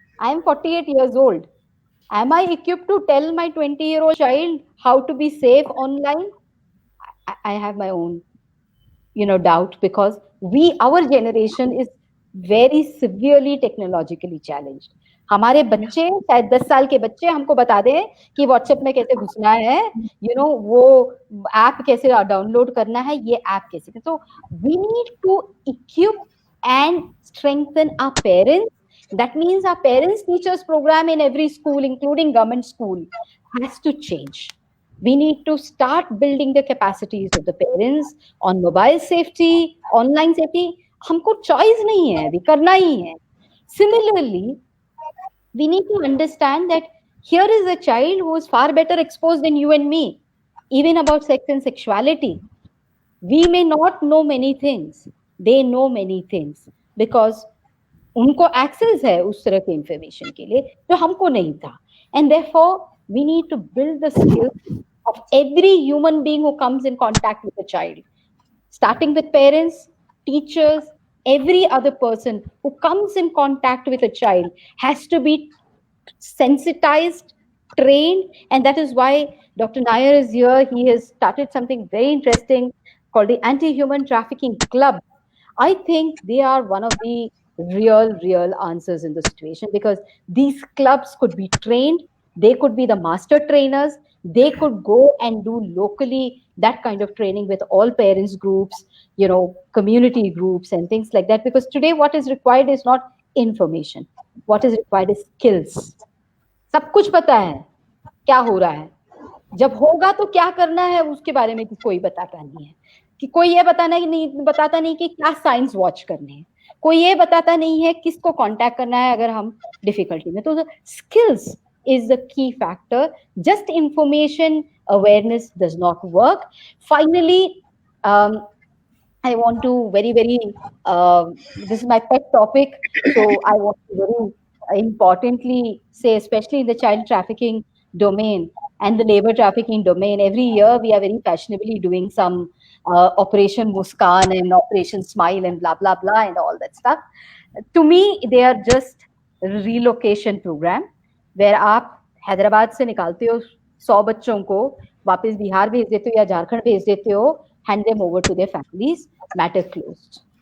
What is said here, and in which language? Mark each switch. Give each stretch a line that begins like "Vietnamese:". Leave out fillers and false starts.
English: I am 48 years old. Am I equipped to tell my 20-year-old child how to be safe online? I have my own, doubt, because our generation is very severely technologically challenged.
Hindi: हमारे बच्चे शायद 10 साल के बच्चे हमको बता दें कि व्हाट्सएप में कैसे घुसना है, वो ऐप कैसे डाउनलोड करना है, ये ऐप कैसे.
English: So we need to equip and strengthen our parents. That means our parents teachers program in every school, including government school, has to change. We need to start building the capacities of the parents on mobile safety, online safety.
Hindi: हमको choice नहीं है, अभी करना ही है.
English: Similarly, we need to understand that here is a child who is far better exposed than you and me, even about sex and sexuality. We may not know many things. They know many things because
Hindi: उनको access है उस तरह के information के लिए जो हमको नहीं था.
English: And therefore, we need to build the skills of every human being who comes in contact with a child, starting with parents, teachers, every other person who comes in contact with a child has to be sensitized, trained, and that is why Dr. Nair is here. He has started something very interesting called the Anti-Human Trafficking Club. I think they are one of the real answers in the situation, because these clubs could be trained, they could be the master trainers, they could go and do locally that kind of training with all parents groups, community groups and things like that. Because today what is required is not information, what is required is skills.
Hindi: सब कुछ पता है क्या हो रहा है, जब होगा तो क्या करना है उसके बारे में कोई बताता नहीं है, कि कोई ये बताता नहीं कि क्या साइंस वॉच करने हैं, कोई ये बताता नहीं है किसको कांटेक्ट करना है अगर हम डिफिकल्टी में.
English: तो skills is the key factor. Just information awareness does not work. Finally, I want to very this is my pet topic, so I want to very importantly say, especially in the child trafficking domain and the labor trafficking domain, every year we are very fashionably doing some Operation Muskan and Operation Smile and blah blah blah and all that stuff. To me, they are just relocation program where
Hindi: आप हैदराबाद से निकालते हो 100 बच्चों को, वापस बिहार भेज देते हो या झारखंड भेज देते हो,
English: hand them over to their families, matter closed.